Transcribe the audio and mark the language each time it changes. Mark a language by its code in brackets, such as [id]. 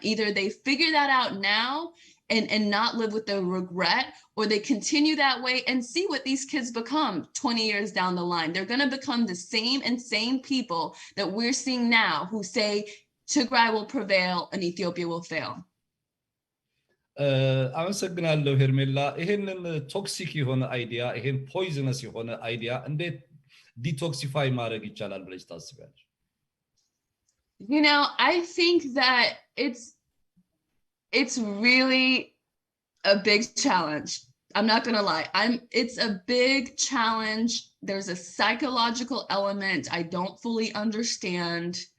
[en] Either they figure that out now and not live with the regret, or they continue that way and see what these kids become 20 years down the line. They're going to become the same insane people that we're seeing now who say Tigray will prevail and Ethiopia will fail. [am] አመሰግናለሁ ሄርሜላ። ይሄንን ቶክሲክ የሆነ አይዲያ ይሄን ፖይዝነስ የሆነ አይዲያ እንዴት ዲቶክሲፋይ ማድረግ ይቻላል ብለሽ ታስቢያለሽ? [en] You know, I think that it's really a big challenge. I'm not gonna lie. It's a big challenge. There's a psychological element I don't fully understand.